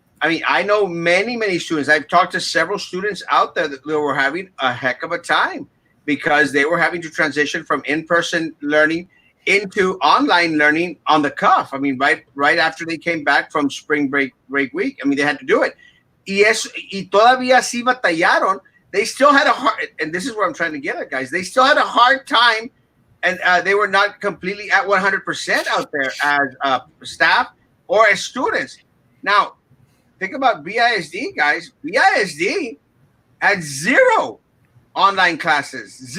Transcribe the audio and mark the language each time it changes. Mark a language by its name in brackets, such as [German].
[English] I mean, I know many, many students. I've talked to several students out there that were having a heck of a time because they were having to transition from in-person learning into online learning on the cuff. I mean, right after they came back from spring break week. I mean, they had to do it. [Spanish] Y todavía sí batallaron. [English] They still had a hard, and this is where I'm trying to get at, guys. They still had a hard time, and they were not completely at 100% out there as staff or as students. Now, think about BISD, guys. BISD had zero online classes.